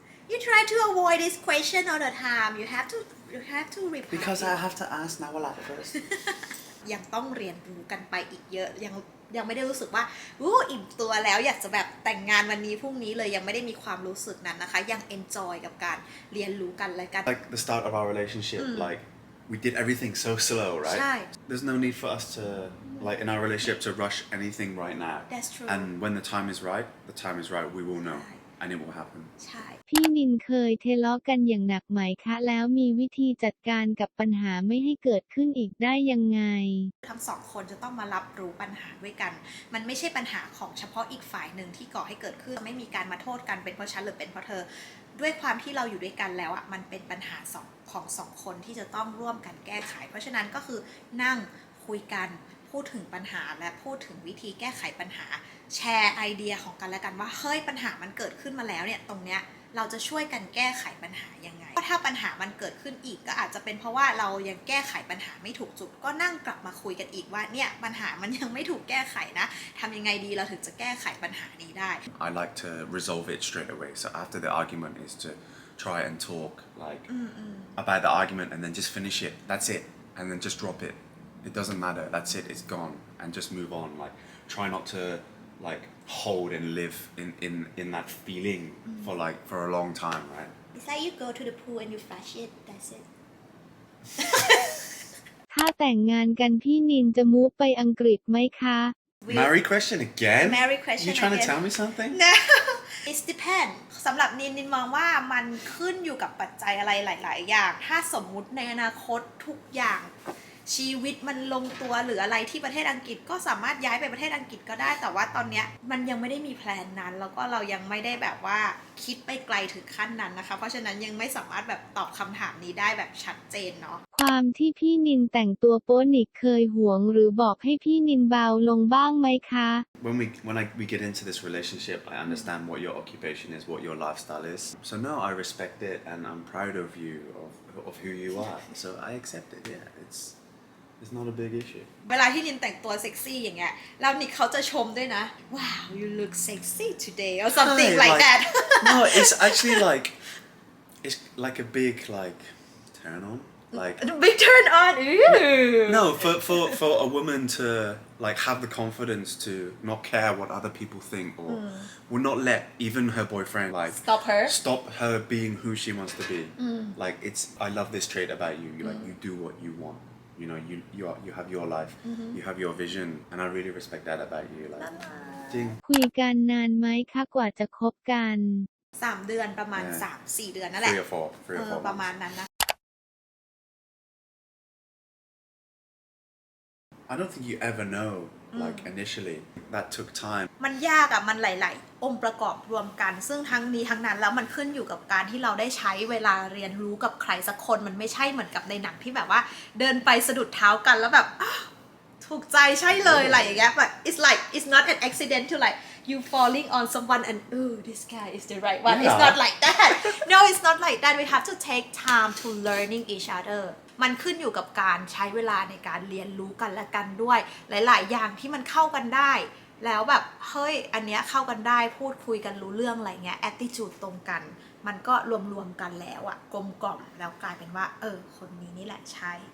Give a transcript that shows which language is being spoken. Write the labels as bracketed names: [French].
[English] You try to avoid this question all the time you have to reply because I have to ask Nawala first. [Thai] ยังต้องเรียนรู้กันไปอีกเยอะยังไม่ได้รู้สึกว่าอิ่มตัวแล้วอยากจะแบบแต่งงานวันนี้พรุ่งนี้เลยยังไม่ได้มีความรู้สึกนั้นนะคะยัง enjoy กับการเรียนรู้กันและกัน [English] Like the start of our relationship, like we did everything so slow, right? [Thai] ใช่ [English] There's no need for us to, like in our relationship, to rush anything right now. That's true. And when the time is right, we will know, and it will happen. [Thai] ใช่ พี่นินเคยทะเลาะกันอย่างหนักไหมคะแล้วมีวิธีจัดการกับปัญหาไม่ให้เกิดขึ้นอีกได้ยังไง ทั้งสองคนจะต้องมารับรู้ปัญหาด้วยกัน มันไม่ใช่ปัญหาของเฉพาะอีกฝ่ายหนึ่งที่ก่อให้เกิดขึ้นไม่มีการมาโทษกันเป็นเพราะฉันหรือเป็นเพราะเธอ ด้วยความที่เราอยู่ด้วยกันแล้วอ่ะมันเป็นปัญหาของสองคนที่จะต้องร่วมกันแก้ไข เพราะฉะนั้นก็คือนั่งคุยกันพูดถึงปัญหาและพูดถึงวิธีแก้ไขปัญหาแชร์ไอเดียของกันและกันว่าเฮ้ยปัญหามันเกิดขึ้นมาแล้วเนี่ยตรงเนี้ยเราจะช่วยกันแก้ไขปัญหายังไงเพราะถ้าปัญหามันเกิดขึ้นอีกก็อาจจะเป็นเพราะว่าเรายังแก้ไขปัญหาไม่ถูกจุดก็นั่งกลับมาคุยกันอีกว่าเนี่ยปัญหามันยังไม่ถูกแก้ไขนะทำยังไงดีเราถึงจะแก้ไขปัญหานี้ได้ [English] I like to resolve it straight away. So after the argument is to try and talk like about the argument and then just finish it. That's it, and then just drop it. It doesn't matter. That's it. It's gone, and just move on. Like try not to like hold and live in that feeling for a long time, right? It's like you go to the pool and you flush it that's it [Thai] ถ้าแต่งงานกันพี่นินจะมูฟไปอังกฤษไหมคะ [English] Marry question again? Marry question You trying again. to tell me something? No it depend [Thai] สำหรับนินมองว่ามันขึ้นอยู่กับปัจจัยอะไรหลาย ๆ อย่าง ถ้าสมมุติในอนาคตทุกอย่างชีวิตมันลงตัวหรืออะไรที่ประเทศอังกฤษก็สามารถย้ายไปประเทศอังกฤษก็ได้แต่ว่าตอนเนี้ยมันยังไม่ได้มีแพลนนั้นแล้วก็เรายังไม่ได้แบบว่าคิดไปไกลถึงขั้นนั้นนะคะเพราะฉะนั้นยังไม่สามารถแบบตอบคำถามนี้ได้แบบชัดเจนเนาะ ความที่พี่นินแต่งตัวโป๊นิกเคยหวงหรือบอกให้พี่นินเบาลงบ้างไหมคะ [English] When we get into this relationship, I understand what your occupation is, what your lifestyle is. So no, I respect it, and I'm proud of you, of who you are. So I accept it. Yeah, it's not a big issue. [Thai] เวลาที่นินแต่งตัวเซ็กซี่อย่างเงี้ยแล้วนิกเขาจะชมด้วยนะ [English] Wow you look sexy today or something like that No, it's actually like it's like a big like turn on. Like big turn on no, for a woman to like have the confidence to not care what other people think or will not let even her boyfriend like stop her being who she wants to be. Like I love this trait about you. Like you do what you want. You know, you have your life, you have your vision, and I really respect that about you. Like, ding. [Thai] คุยกันนานไหมคะกว่าจะคบกัน 3 เดือนประมาณ 3-4 เดือนนั่นแหละ [English] 3 or 4 [Thai] ประมาณ [English] months. [Thai] นั้นนะ [English] I don't think you ever know like initially that took time [Thai] มันยากอะมันหลายๆองค์ประกอบรวมกันซึ่งทั้งนี้ทั้งนั้นแล้วมันขึ้นอยู่กับการที่เราได้ใช้เวลาเรียนรู้กับใครสักคนมันไม่ใช่เหมือนกับในหนังที่แบบว่าเดินไปสะดุดเท้ากันแล้วแบบ ถูกใจใช่เลยอะไรอย่างเงี้ยแบบ [English] it's not an accident to like you falling on someone and this guy is the right one it's not like that no it's not like that we have to take time to learning each other [Thai] มันขึ้นอยู่กับการใช้เวลาในการเรียนรู้กันและกันด้วยหลายๆอย่างที่มันเข้ากันได้แล้วแบบเฮ้ยอันเนี้ยเข้ากันได้พูดคุยกันรู้เรื่องอะไรเงี้ย attitude ตรงกันมันก็รวมๆกันแล้วอะกลมกล่อมแล้วกลายเป็นว่าคนนี้นี่แหละใช่